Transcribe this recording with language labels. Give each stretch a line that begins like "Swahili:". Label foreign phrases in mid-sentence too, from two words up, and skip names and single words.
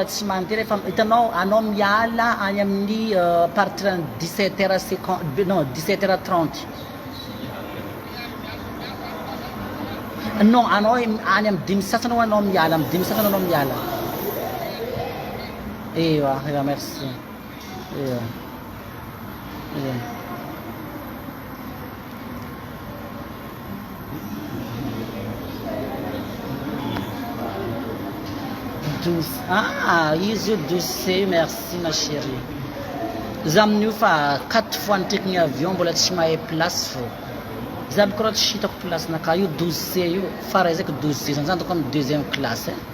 Malagasy: tsy mandeha rehefa hitanao anao miala any amin'ny partir 17h50 non 17h30 non anao any amin'ny dimy sasany anao miala amin'ny dimy sasany anao miala ewa merci ewa 12 izy io 12C
French: merci ma chérie
Malagasy: za amin'io fa 4 fois nitraiky ny avion mbola tsy mahay place fô za aby koa tsy hitako place naka io 12C io farazaiky 12C zany zany toko amin'ny
French: 2e classe